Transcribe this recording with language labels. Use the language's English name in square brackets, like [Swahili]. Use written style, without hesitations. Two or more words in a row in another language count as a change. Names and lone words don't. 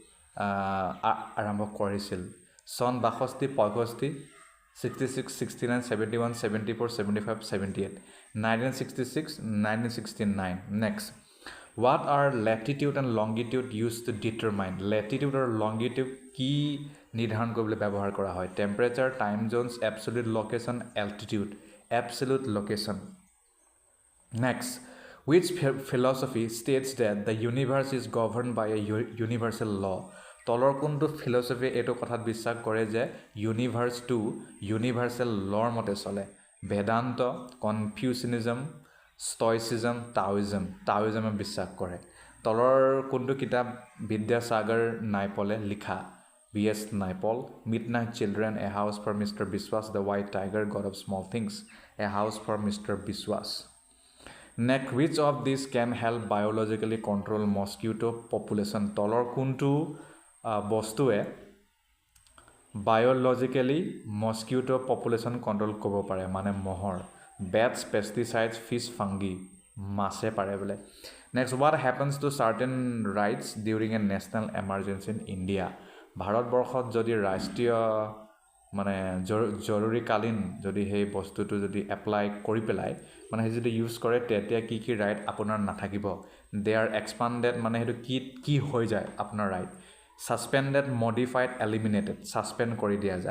[Assamese] আৰম্ভ কৰিছিল চন 62 65 66 69 71 74 75 78 1966 1969 [English] next what are latitude and longitude used to determine latitude or longitude [Assamese] কি নিৰ্ধাৰণ কৰিবলৈ ব্যৱহাৰ কৰা হয় [English] temperature time zones absolute location altitude absolute location next Which philosophy states that the universe is governed by a universal law? [Assamese] তলৰ কোনটো ফিলচফি এইটো কথাত বিশ্বাস কৰে যে ইউনিভাৰ্ছটো [English] universal lawৰ [Assamese] মতে চলে? বেদান্ত, কনফিউচিনিজম, ষ্টয়চিজম, টাওইজমে বিশ্বাস কৰে। তলৰ কোনটো কিতাপ বিদ্যাসাগৰ নাইপলে লিখা? B.S. Naipaul, Midnight Children, A House for Mr. Biswas, The White Tiger, God of Small Things, A House for Mr. Biswas. [English] Next, which of these can help biologically control mosquito population? [Assamese] তলৰ কোনটো বস্তুৱে [English] biologically mosquito population control [Assamese] কৰিব পাৰে মানে মহৰ? [English] Bats, pesticides, fish, fungi, [Assamese] মাছে পাৰে বোলে। [English] Next, what happens to certain rights during a national emergency in India? [Assamese] ভাৰতবৰ্ষত যদি ৰাষ্ট্ৰীয় মানে জৰুৰীকালীন যদি সেই বস্তুটো যদি এপ্লাই কৰি পেলাই মানে সেই যদি ইউজ কৰে তেতিয়া কি কি ৰাইট আপোনাৰ নাথাকিব? [English] they are expanded [Assamese] মানে সেইটো কি হৈ যায় আপোনাৰ ৰাইট? [English] suspended, modified, eliminated, [Assamese] ছাছপেণ্ড কৰি দিয়া যায়।